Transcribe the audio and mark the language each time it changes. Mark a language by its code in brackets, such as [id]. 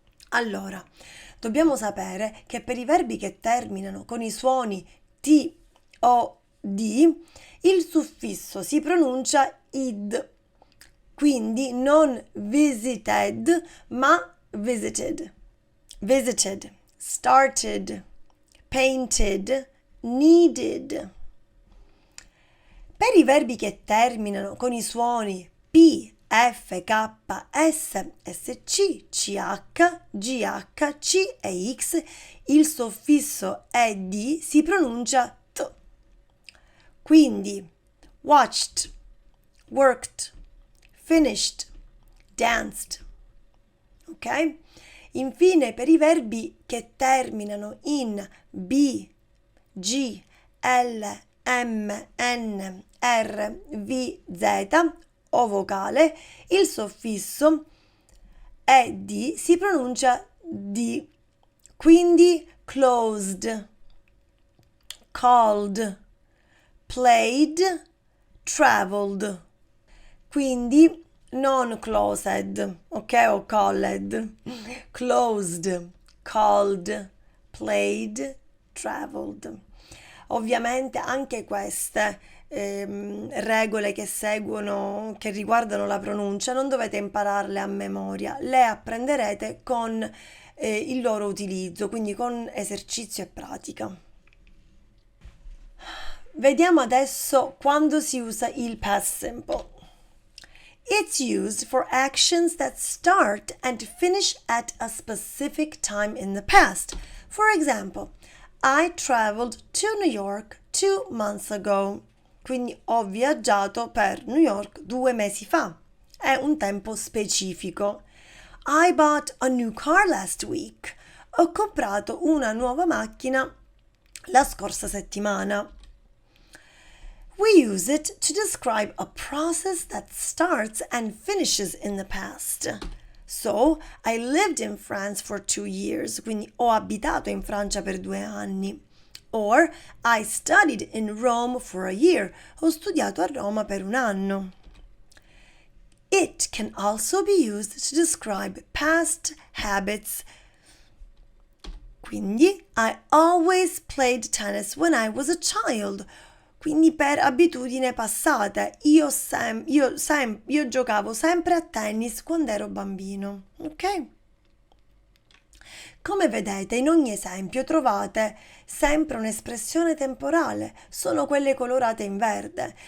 [it] Allora, dobbiamo sapere che per i verbi che terminano con i suoni T o D, il suffisso si pronuncia id, quindi non visited, ma visited. [en] Visited, started, painted, needed. [it] Per i verbi che terminano con i suoni P, F, K, S, SC, CH, GH, C e X, il suffisso ED si pronuncia T. Quindi [en] watched, worked, finished, danced. Ok? [it] Infine, per i verbi che terminano in B, G, L, M, N, R, V, Z o vocale, il suffisso ed si pronuncia D. Quindi [en] closed, called, played, traveled. [it] Quindi non closed, ok? O called. [en] Closed, called, played, traveled. [it] Ovviamente anche queste regole che seguono, che riguardano la pronuncia, non dovete impararle a memoria, le apprenderete con il loro utilizzo, quindi con esercizio e pratica. Vediamo adesso quando si usa il past simple. [en] It's used for actions that start and finish at a specific time in the past. For example, I traveled to New York 2 months ago. [it] Quindi ho viaggiato per New York 2 mesi fa. È un tempo specifico. [en] I bought a new car last week. [it] Ho comprato una nuova macchina la scorsa settimana. [en] We use it to describe a process that starts and finishes in the past. So, I lived in France for 2 years, [it] quindi ho abitato in Francia per 2 anni. [en] Or, I studied in Rome for a year, [it] ho studiato a Roma per 1 anno. [en] It can also be used to describe past habits. [it] Quindi, [en] I always played tennis when I was a child. [it] Quindi per abitudine passate, io giocavo sempre a tennis quando ero bambino, ok? Come vedete, in ogni esempio trovate sempre un'espressione temporale, sono quelle colorate in verde.